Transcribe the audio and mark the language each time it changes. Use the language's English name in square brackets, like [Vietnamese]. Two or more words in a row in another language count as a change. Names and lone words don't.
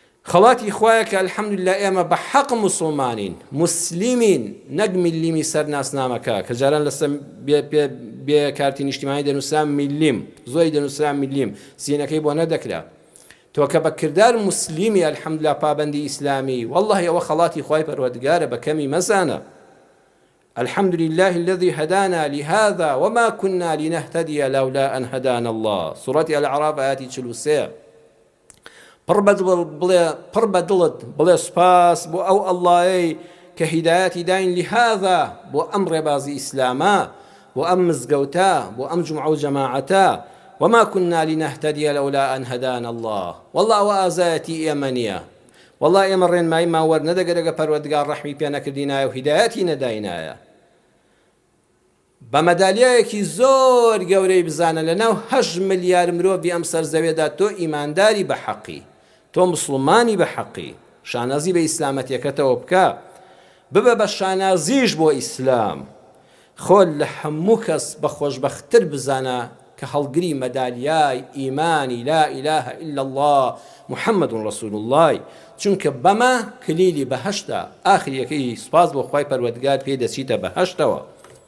[Central Kurdish] خەڵاتی خوایە کە الحەمدولillah ئێمە بە حەق موسڵمانین مسلمین نەک میلیمی سەرناسنامەکە کە جاران لەسەر بێ کارتی نیشتیمانی دەنووسرا میلیم زۆری دەنووسرا میلیم سینەکەی بۆ نەدەکرا تۆ کە بە کردار مسلیمی الحەمدولillah پابەندی ئیسلامی والله ئەوە خەڵاتی خوای پەروەردگارە بە کەمی مەزانە [Arabic] الحمد لله الذي هدانا لهذا وما كنا لنهتدي لولا أن هدانا الله سورة الأعراف آياتي 43 [Central Kurdish] پڕ بە دڵت بڵێ سوپاس بۆ ئەو ئەڵڵایەی کە هیدایەتی داین لهذا بۆ ئەم ڕێبازی ئیسلامە بۆ ئەم مزگەوتە بۆ ئەم جومعە و جەماعەتە [Arabic] وما كنا لنهتدي لولا أن هدانا الله [Central Kurdish] والله وآزایەتی ئێمە نییە والله ئێمە ڕێنماییمان وەرنەدەگەرەگە پەروەردگار ڕەحمی پێ نەکردینایە و هیدایەتی نەداینایە بە مەدالیایەکی زۆر گەورەی بزانە لەناو 8 ملیار مرۆڤی ئەم سەرزەوێدا تۆ ئیمانداری بە حەقی تۆ مسڵمانی بە حەقی شانازی بە ئیسلامەتیەکەتەوە بکە ببە بە شانازیش بۆ ئیسلام خۆل لە هەموو کەس بە خۆشبەختتر بزانە کە هەڵگری مەدالیای ئیمانی [Arabic] لا إله إلا الله محمد رسول الله [Central Kurdish] چونکە بەمە کلیلی بەهەشتە ئاخریەکەی سوپاس بۆ خوای پەروەردگار پێی دەچیتە بەهەشتەوە